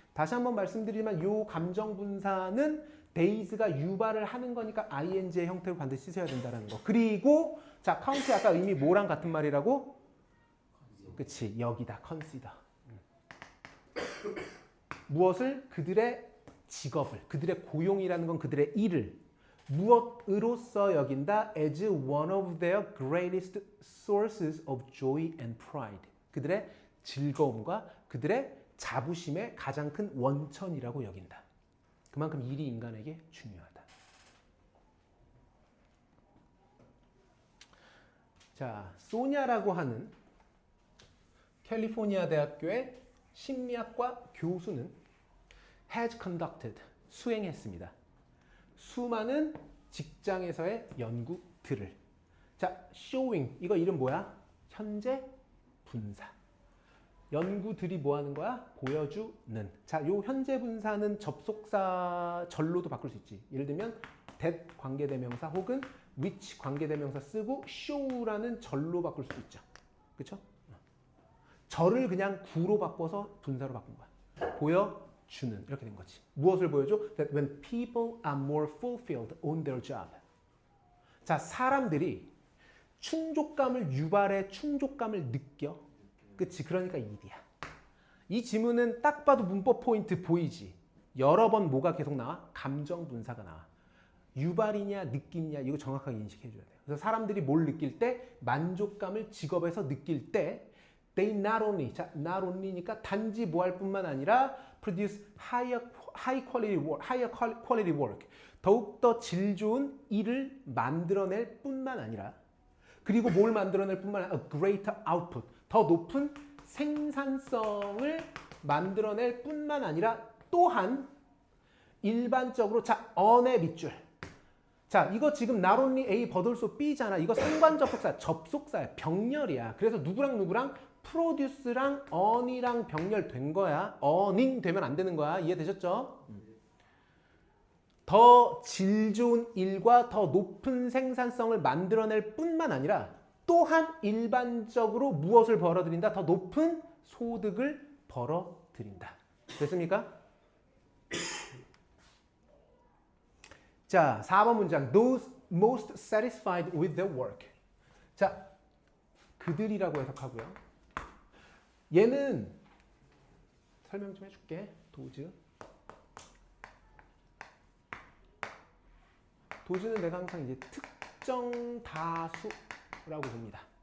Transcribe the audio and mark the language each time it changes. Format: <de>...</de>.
<ko>다시 한번 말씀드리지만 이 감정분사는 days가 유발을 하는 거니까 ing의 형태로 반드시 쓰셔야 된다는 거. 그리고 자, count 아까 의미 뭐랑 같은 말이라고? 그치, 여기다, consider. 무엇을? 그들의 직업을, 그들의 고용이라는 건 그들의 일을 무엇으로서 여긴다?</ko> <en>as one of their greatest sources of joy and pride.</en> <ko>그들의 즐거움과 그들의 자부심의 가장 큰 원천이라고 여긴다. 그만큼 일이 인간에게 중요하다. 자, 소냐라고 하는 캘리포니아 대학교의 심리학과 교수는</ko> <en>has conducted,</en> <ko>수행했습니다. 수많은 직장에서의 연구들을. 자, showing, 이거 이름 뭐야? 현재 분사. 연구들이 뭐 하는 거야? 보여주는. 자, 요 현재 분사는 접속사 절로도 바꿀 수 있지. 예를 들면 that 관계대명사 혹은 which 관계대명사 쓰고 show라는 절로 바꿀 수도 있죠. 그렇죠? 절을 그냥 구로 바꿔서 분사로 바꾼 거야. 보여주는. 이렇게 된 거지. 무엇을 보여줘?</ko> <en>That when people are more fulfilled on their job.</en> <ko>자, 사람들이 충족감을 유발해 충족감을 느껴. 그치? 그러니까 일이야. 이 지문은 딱 봐도 문법 포인트 보이지? 여러 번 뭐가 계속 나와? 감정 분사가 나와. 유발이냐 느끼냐 이거 정확하게 인식해 줘야 돼요. 그래서 사람들이 뭘 느낄 때? 만족감을 직업에서 느낄 때</ko> <en>they not only,</en> <ko>자, not only니까 단지 뭐 할 뿐만 아니라</ko> <en>produce high quality work.</en> <ko>더욱더 질 좋은 일을 만들어낼 뿐만 아니라 그리고 뭘 만들어낼 뿐만 아니라</ko> <en>a greater output.</en> <ko>더 높은 생산성을 만들어낼 뿐만 아니라 또한 일반적으로 자 on의 밑줄. 자 이거 지금</ko> <en>not only A but also B</en> <ko>잖아. 이거 상관 접속사 접속사야. 병렬이야. 그래서 누구랑 produce랑 on이랑 병렬된 거야. oning 되면 안 되는 거야. 이해되셨죠? 더 질 좋은 일과 더 높은 생산성을 만들어낼 뿐만 아니라 또한 일반적으로 무엇을 벌어들인다? 더 높은 소득을 벌어들인다. 됐습니까? 자, 4번 문장.</ko> <en>Those most satisfied with their work.</en> <ko>자, 그들이라고 해석하고요. 얘는 설명 좀 해줄게. 도즈는 내가 항상 이제 특정 다수라고 봅니다.</ko>